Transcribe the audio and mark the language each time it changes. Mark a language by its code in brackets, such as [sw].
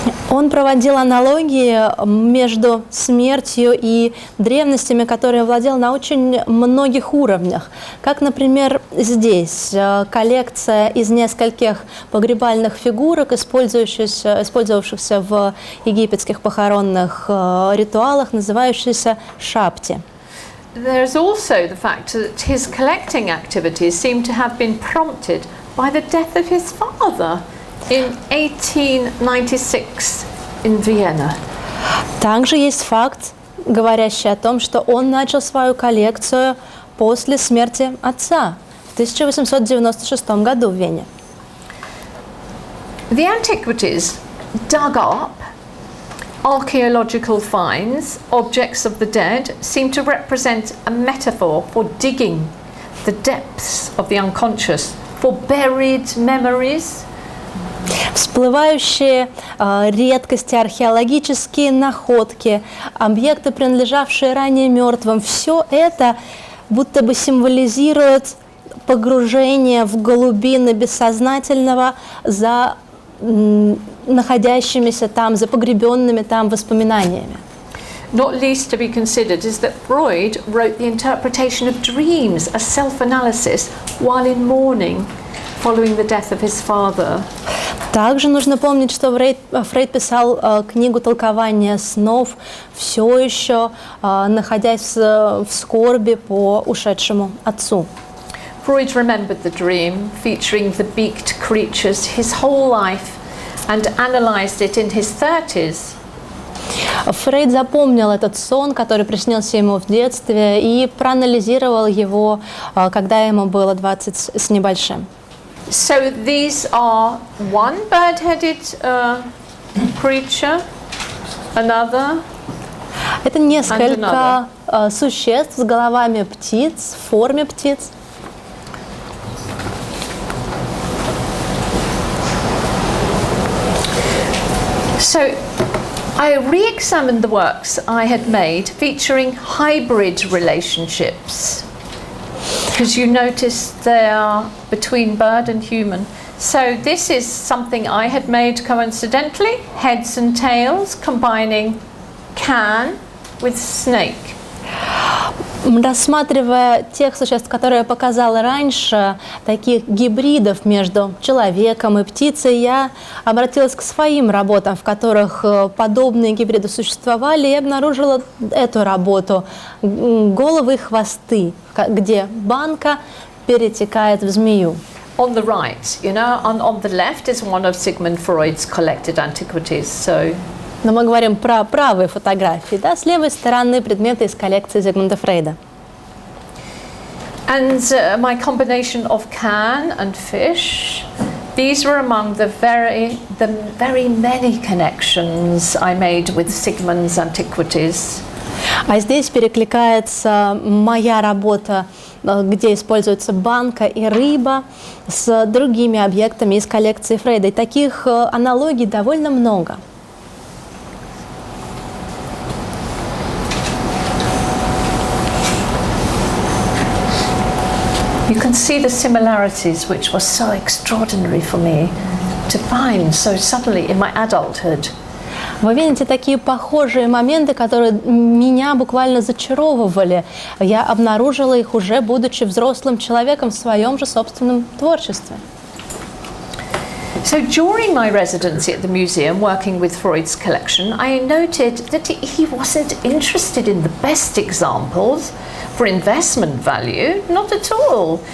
[ru] Он проводил аналогии между смертью и древностями, которые владел на очень многих уровнях. Как, например, здесь коллекция из нескольких погребальных фигурок, использовавшихся в египетских похоронных ритуалах, называющихся шабти. [en] There's also the fact that his collecting activities seem to have been prompted by the death of his father in 1896 in Vienna. [ru] Также есть факт, говорящий о том, что он начал свою коллекцию после смерти отца в 1896 году в Вене. [en] The antiquities dug up archaeological finds, objects of the dead, seem to represent a metaphor for digging the depths of the unconscious, for buried memories. [ru] Всплывающие редкости, археологические находки, объекты, принадлежавшие ранее мертвым, все это будто бы символизирует погружение в глубины бессознательного за находящимися там, за погребенными там воспоминаниями. [en] Not least to be considered is that Freud wrote the interpretation of dreams, a self-analysis, while in mourning, following the death of his father. [ru] Также нужно помнить, что Фрейд писал книгу толкования снов, все еще находясь в скорби по ушедшему отцу. [en] Freud remembered the dream featuring the beaked creatures his whole life and analysed it in his 30s. [ru] Фрейд запомнил этот сон, который приснился ему в детстве, и проанализировал его, когда ему было 20 с небольшим. [en] So these are one bird-headed creature, another. [ru] Это несколько существ с головами птиц, в форме птиц. [en] So I re-examined the works I had made featuring hybrid relationships, because you notice they are between bird and human. So this is something I had made coincidentally, heads and tails, combining can with snake. [ru] Рассматривая тех существ, которые я показала раньше, таких гибридов между человеком и птицей, я обратилась к своим работам, в которых подобные гибриды существовали, и обнаружила эту работу «Головы и хвосты», где банка перетекает в змею. [en] On the right, you know, on the left is one of Sigmund Freud's collected antiquities. So. [ru] Но мы говорим про правые фотографии, да, с левой стороны предметы из коллекции Зигмунда Фрейда. [en] And my combination of can and fish, these were among the very many connections I made with Sigmund's antiquities. [ru] А здесь перекликается моя работа, где используется банка и рыба, с другими объектами из коллекции Фрейда. И таких аналогий довольно много. [en] You can see the similarities which were so extraordinary for me to find so suddenly in my adulthood. [ru] Вы видите такие похожие моменты, которые меня буквально зачаровывали. Я обнаружила их уже, будучи взрослым человеком в своем же собственном творчестве. [en] So during my residency at the museum working with Freud's collection, I noted that he wasn't interested in the best examples for investment value, not at all.